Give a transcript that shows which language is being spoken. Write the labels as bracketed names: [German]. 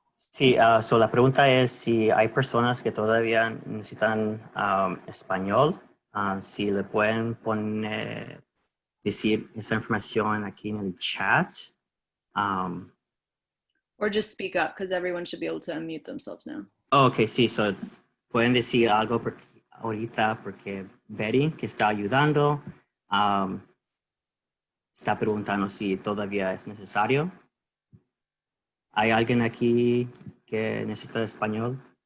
[Spanish] Sí, so la pregunta es si hay personas que todavía necesitan español, si le pueden poner, decir esa información aquí en el chat. [English] Or just speak up, because everyone should be able to unmute themselves now. [Spanish] Ok, sí, so pueden decir algo ahorita porque Betty, que está ayudando, está preguntando si todavía es necesario. ¿Hay alguien aquí que necesita español?